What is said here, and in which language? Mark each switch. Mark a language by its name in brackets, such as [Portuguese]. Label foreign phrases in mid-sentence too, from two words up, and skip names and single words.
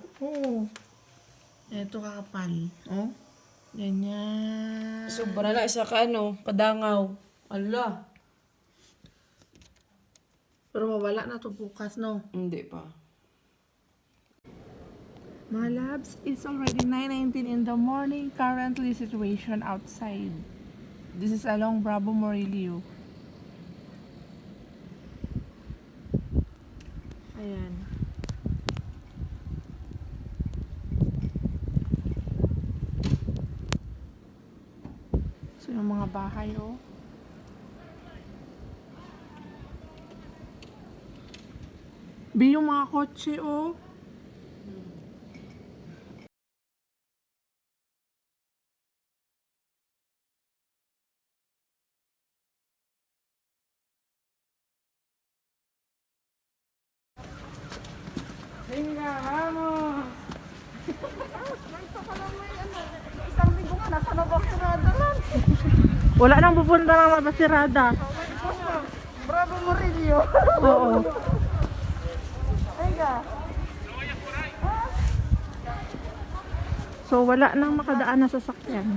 [Filipino] Oo. Ito kakapal. Oh. Ganyan. Sobra na isa ka ano, kadangaw. Ala. Pero mawala na to bukas, no? Hindi pa. [English] Mga labs, it's already 9:19 in the morning. Currently situation outside. This is along Bravo Morillo. [Filipino] Ayan. So, yung mga bahay, oh. Bi, yung mga kotse, oh. [Spanish] Venga, vamos! [Filipino] Isang linggo nga, nasa nabasirada lang. Wala nang pupunta ng mabasirada. Bravo Murillo. Oo. Venga. So, wala nang makadaan na sasakyan.